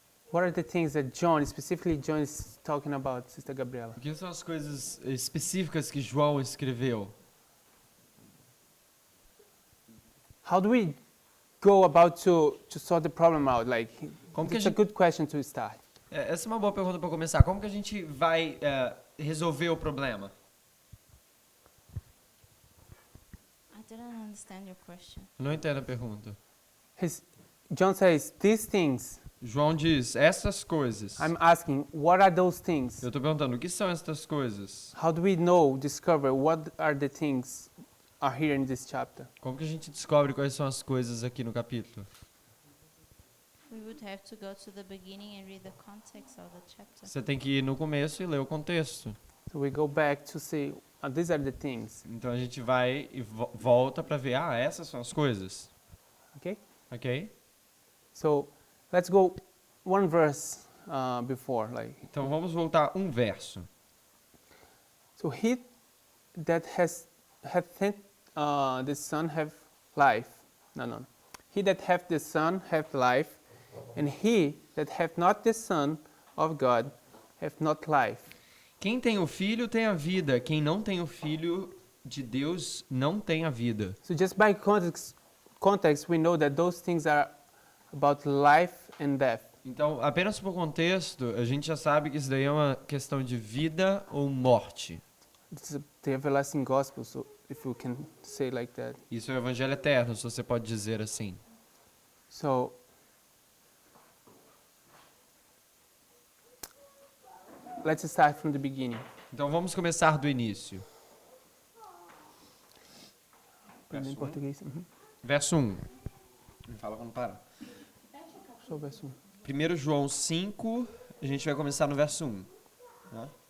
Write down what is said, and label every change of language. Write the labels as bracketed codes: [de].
[en] What are the things that John, specifically John, is talking about, Sister Gabriela? [pt] O que são as coisas específicas que João escreveu? [en] How do we go about to sort the problem out? Like, [pt] Como que a [en] it's a [pt] gente- [en] good question to start. [pt] Essa é uma boa pergunta para começar. Como que a gente vai resolver o problema? [en] I didn't understand your question. [pt] Não entendo a pergunta. [en] John says, these things. [pt] João diz, essas coisas. [en] I'm asking, what are those things? [pt] Eu estou perguntando, o que são estas coisas? [en] How do we discover what are the things are here in this chapter? [pt] Como que a gente descobre quais são as coisas aqui no capítulo? [en] We would have to go to the beginning and read the context of the chapter. [pt] Você tem que ir no começo e ler o contexto. [en] So we go back to say, these are the things, [pt] Então a gente vai e volta para ver, essas são as coisas. [en] okay? [pt] Ok? [en] So let's go one verse before, like, [pt] Então vamos voltar um verso. [en] so he that hath sent the Son have life. No. He that hath the Son hath life, and he that hath not the Son of God hath not life. [pt] Quem tem o Filho tem a vida. Quem não tem o Filho de Deus não tem a vida. [en] So just by context, we know that those things are about life and death. [pt] Então, apenas por contexto, a gente já sabe que isso daí é uma questão de vida ou morte. [en] It's the everlasting gospel, so if you can say like that. [pt] Isso é o Evangelho eterno, se você pode dizer assim. [en] So let's start from the beginning. [pt] Então vamos começar do início. Aprender em Verso um. português. Uhum. Verso 1. Me fala quando parar. Só o verso 1 João 5, a gente vai começar no verso 1. Né?